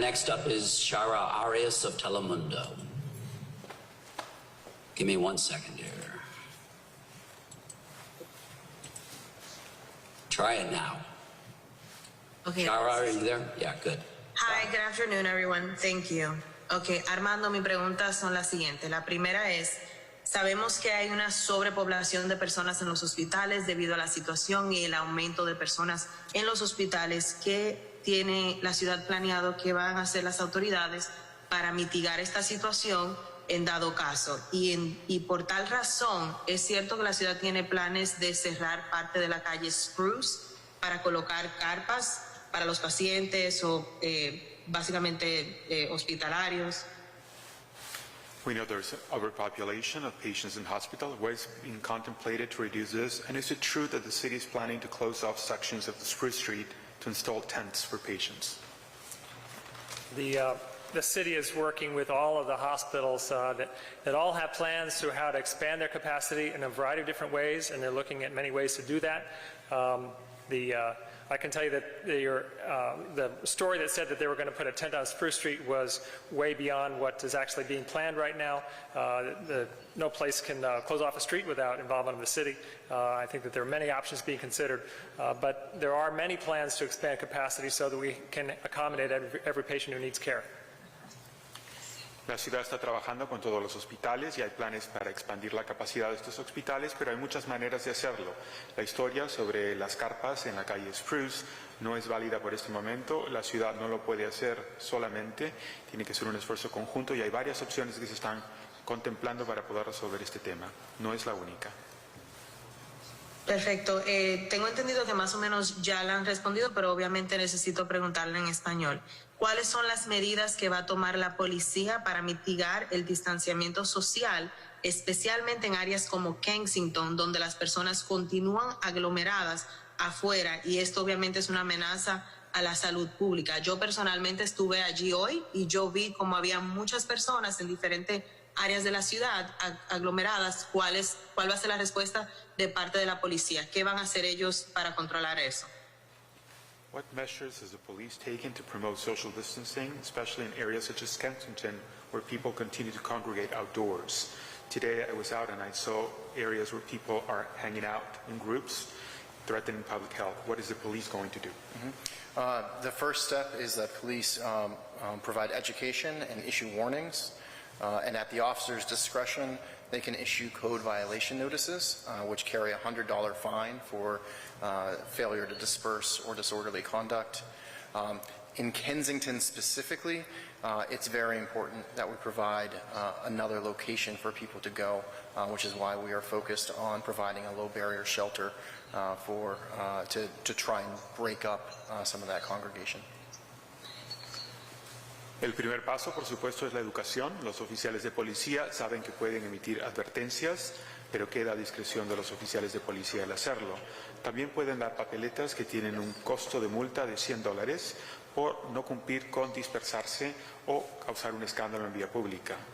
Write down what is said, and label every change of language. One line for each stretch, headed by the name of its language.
English: Next up is Shara Arias of Telemundo. Give me 1 second here. Try it now. Okay. Shara, are you there? Yeah, good. Hi, good afternoon, everyone. Thank you.
Spanish: Okay, Armando, mis preguntas son las siguientes. La primera es, sabemos que hay una sobrepoblación de personas en los hospitales debido a la situación y el aumento de personas en los hospitales. ¿Qué tiene la ciudad planeado que van a hacer las autoridades para mitigar esta situación? en dado caso. Y por tal razón, es cierto que la ciudad tiene planes de cerrar parte de la calle Spruce para colocar carpas para los pacientes o básicamente hospitalarios.
English: We know there's overpopulation of patients in hospital. What is being contemplated to reduce this? And is it true that the city is planning to close off sections of the Spruce Street to install tents for patients? The city is working with all of the hospitals that all have plans to how to expand their capacity in a variety of different ways, and they're looking at many ways to do that. I can tell you that the story that said that they were going to put a tent on Spruce Street was way beyond what is actually being planned right now. No place can close off a street without involvement of the city. I think that there are many options being considered, but there are many plans to expand capacity so that we can accommodate every patient who needs care.
Spanish: La ciudad está trabajando con todos los hospitales y hay planes para expandir la capacidad de estos hospitales, pero hay muchas maneras de hacerlo. La historia sobre las carpas en la calle Spruce no es válida por este momento. La ciudad no lo puede hacer solamente, tiene que ser un esfuerzo conjunto y hay varias opciones que se están contemplando para poder resolver este tema. No es la única. Perfecto. Tengo entendido que más o menos ya le han respondido, pero obviamente necesito preguntarle en español. ¿Cuáles son las medidas que va a tomar la policía para mitigar el distanciamiento social, especialmente en áreas como Kensington, donde las personas continúan aglomeradas afuera? Y esto obviamente es una amenaza a la salud pública. Yo personalmente estuve allí hoy y yo vi como había muchas personas en diferentes áreas de la ciudad aglomeradas. ¿Cuál va a ser la respuesta de parte de la policía? ¿Qué van a hacer ellos para controlar eso?
English: What measures is the police taking to promote social distancing, especially in areas such as Kensington, where people continue to congregate outdoors? Today I was out and I saw areas where people are hanging out in groups, threatening public health. What is the police going to do? The first step is that police provide education and issue warnings, and at the officer's discretion, they can issue code violation notices, which carry a $100 fine for failure to disperse or disorderly conduct. In Kensington specifically, it's very important that we provide another location for people to go, which is why we are focused on providing a low barrier shelter to try and break up some of that congregation.
Spanish: El primer paso, por supuesto, es la educación. Los oficiales de policía saben que pueden emitir advertencias, pero queda a discreción de los oficiales de policía el hacerlo. También pueden dar papeletas que tienen un costo de multa de $100 por no cumplir con dispersarse o causar un escándalo en vía pública.